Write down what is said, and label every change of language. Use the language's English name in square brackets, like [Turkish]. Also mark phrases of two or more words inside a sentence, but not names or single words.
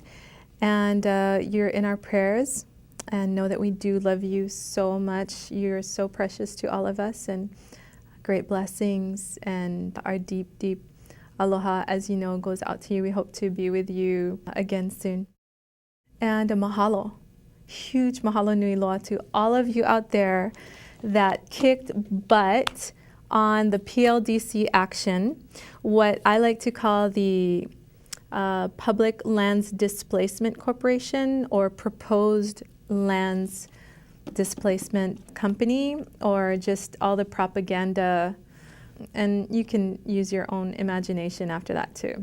[English] And you're in our prayers, and know that we do love you so much. You're so precious to all of us, and great blessings, and our deep aloha, as you know, goes out to you. We hope to be with you again soon. And a mahalo, huge [Hawaiian] mahalo nui loa [English] to all of you out there that kicked butt on the PLDC action, what I like to call the Public Lands Displacement Corporation, or Proposed Lands Displacement Company, or just all the propaganda, and you can use your own imagination after that too.